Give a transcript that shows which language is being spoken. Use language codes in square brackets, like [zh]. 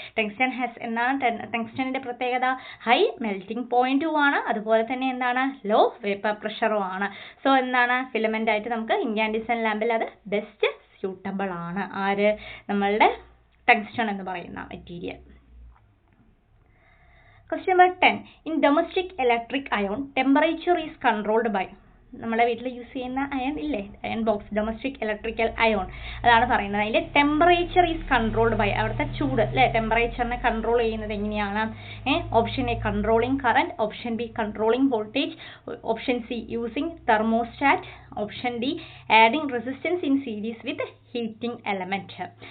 [ml] Tungsten has എന്താണ് ടങ്സ്റ്റണിന്റെ പ്രത്യേകത? High melting പോയിന്റും ആണ്, അതുപോലെ തന്നെ എന്താണ് ലോ വേപ്പർ പ്രഷറും ആണ്. സോ എന്താണ് ഫിലമെന്റ് ആയിട്ട് നമുക്ക് ഇൻകാൻഡിസെന്റ് ലാമ്പിൽ അത് ബെസ്റ്റ് സ്യൂട്ടബിൾ ആണ്. ആര്? നമ്മളുടെ ടങ്സ്റ്റൺ എന്ന് പറയുന്ന material. [en] Question number 10. In domestic electric iron, temperature is controlled by. [ml] നമ്മുടെ വീട്ടിൽ യൂസ് ചെയ്യുന്ന അയൺ ഇല്ലേ, iron box, domestic electrical ion, അതാണ് പറയുന്നത്. അതിൻ്റെ [en] temperature is controlled by, [ml] അവിടുത്തെ ചൂട് അല്ലേ, ടെമ്പറേച്ചറിനെ കൺട്രോൾ ചെയ്യുന്നത് എങ്ങനെയാണ്? [en] Option A controlling current, option B controlling voltage, option C using thermostat, option D adding resistance in series with heating element.